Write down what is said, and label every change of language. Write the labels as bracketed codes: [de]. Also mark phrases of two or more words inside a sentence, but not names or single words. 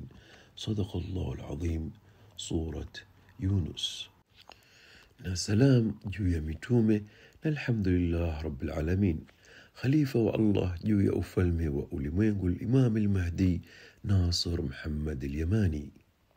[ar] صدق الله العظيم. سورة يونس. [sw] na salam juu ya mitume na [ar] الحمد لله رب العالمين. [sw] Khalifa wa Allah juu ya ufalme wa ulimwengu, Imam al-Mahdi Nasr Muhammad al-Yamani.